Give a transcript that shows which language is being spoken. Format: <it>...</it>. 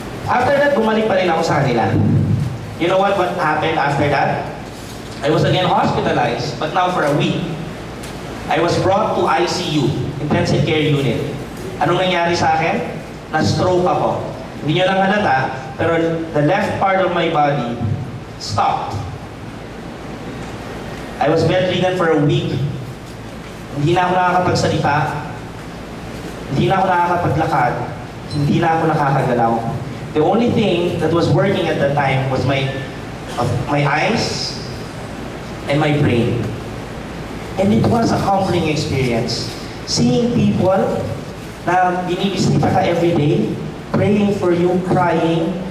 <tl>After that, bumalik pa rin ako sa kanila.</tl> <en>You know what happened after that? I was again hospitalized, but now for a week. I was brought to ICU, intensive care unit. Anong nangyari sa akin? Na-stroke ako. Hindi nyo lang halata, pero the left part of my body stopped. I was bedridden for a week.</en> <tl>Hindi na ako nakakapagsalita. Hindi na ako nakakapaglakad. Hindi na ako nakakagalaw.</tl> <en>The only thing that was working at that time was my eyes and my brain. And it was a humbling experience. Seeing people na binibisita ka every day, praying for you, crying,</en>